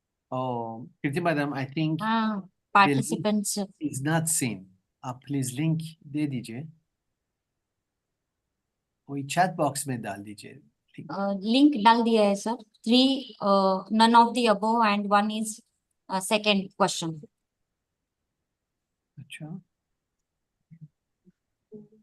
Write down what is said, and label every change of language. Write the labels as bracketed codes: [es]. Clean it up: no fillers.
[en] Oh, Kirti Madam, I think participants is not seen. [hi] Please link दे दीजिए. वही chat box में डाल दीजिए. लिंक डाल दिया है sir. [en] 3 none of the above and 1 is second question. [hi] अच्छा.